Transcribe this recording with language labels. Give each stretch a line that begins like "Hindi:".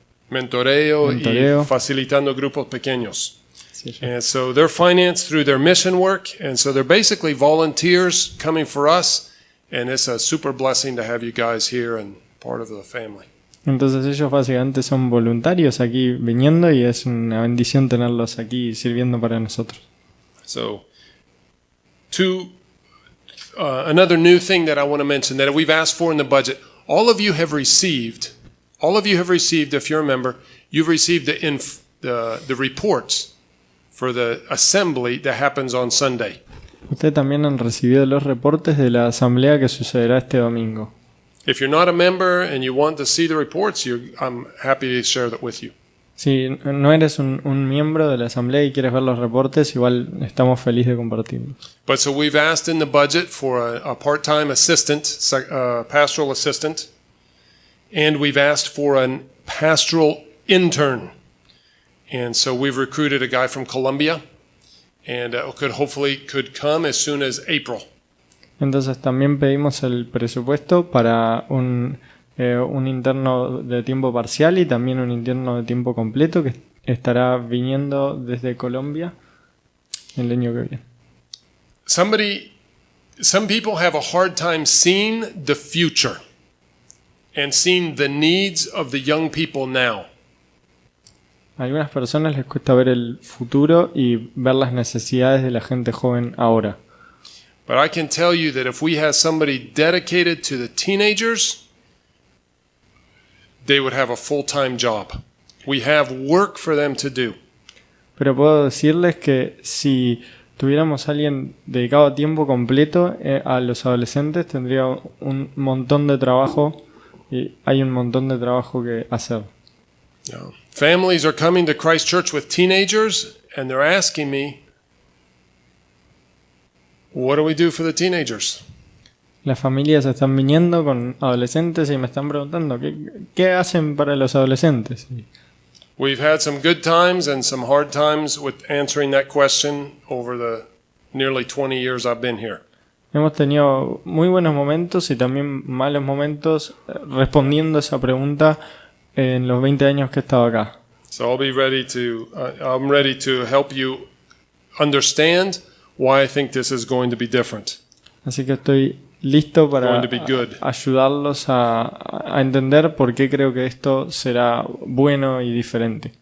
Spanish: mentoreo y facilitando grupos pequeños. Sí,
English: and so they're financed through their mission work, and so they're basically volunteers coming for us, and it's a super blessing to have you guys here and part of the family.
Spanish: Entonces ellos básicamente son voluntarios aquí viniendo y es una bendición tenerlos aquí sirviendo para nosotros.
English: So, another new thing that I want to mention that we've asked for in the budget, all of you have received, if you're a member, you've received the reports for the assembly that happens on Sunday.
Spanish: Ustedes también han recibido los reportes de la asamblea que sucederá este domingo.
English: If you're not a member and you want to see the reports, I'm happy to share that with you.
Spanish: Si no eres un miembro de la asamblea y quieres ver los reportes, igual estamos felices de compartirlos.
English: But so we've asked in the budget for a part-time assistant, pastoral assistant, and we've asked for a pastoral intern. And so we've recruited a guy from Colombia, and could come as soon as April.
Spanish: Entonces también pedimos el presupuesto para un interno de tiempo parcial y también un interno de tiempo completo que estará viniendo desde Colombia el año que viene.
English: Some people have a hard time seeing the future and seeing the needs of the young people now.
Spanish: A algunas personas les cuesta ver el futuro y ver las necesidades de la gente joven ahora.
English: But I can tell you that if we had somebody dedicated to the teenagers, they would have a full-time job. We have work for them to do.
Spanish: Pero puedo decirles que si tuviéramos a alguien dedicado a tiempo completo a los adolescentes, tendría un montón de trabajo y hay un montón de trabajo que hacer.
English: Yeah. Families are coming to Christ Church with teenagers, and they're asking me, what do we do for the teenagers?
Spanish: Las familias están viniendo con adolescentes y me están preguntando, ¿qué hacen para los adolescentes?
English: We've had some good times and some hard times with answering that question over the nearly 20 years I've been here.
Spanish: Hemos tenido muy buenos momentos y también malos momentos respondiendo esa pregunta en los 20 años que he estado acá.
English: So I'm ready to help you understand why I think this is going to be different.
Spanish: Así que estoy listo para ayudarlos a entender por qué creo que esto será bueno y diferente.